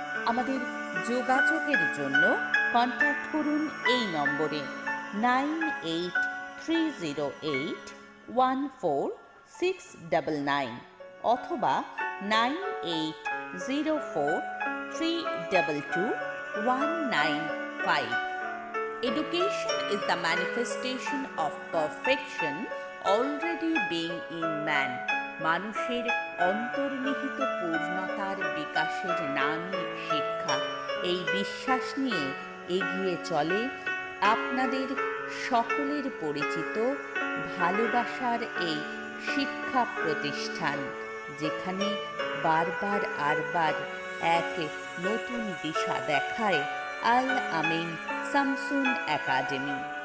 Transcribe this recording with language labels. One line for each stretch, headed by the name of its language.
Bangla: আমাদের যোগাযোগের জন্য কন্ট্যাক্ট করুন এই নম্বরে 9830814699 অথবা 9804322195।
English: Education is the manifestation of perfection already being in man.
Bangla: মানুষের অন্তর্নিহিত পূর্ণতার বিকাশের নামই শিক্ষা। এই বিশ্বাস নিয়ে এগিয়ে চলে আপনাদের সকলের পরিচিত ভালোবাসার এই শিক্ষা প্রতিষ্ঠান, যেখানে বারবার এক নতুন দিশা দেখায় আল আমিন সামসুন একাডেমি।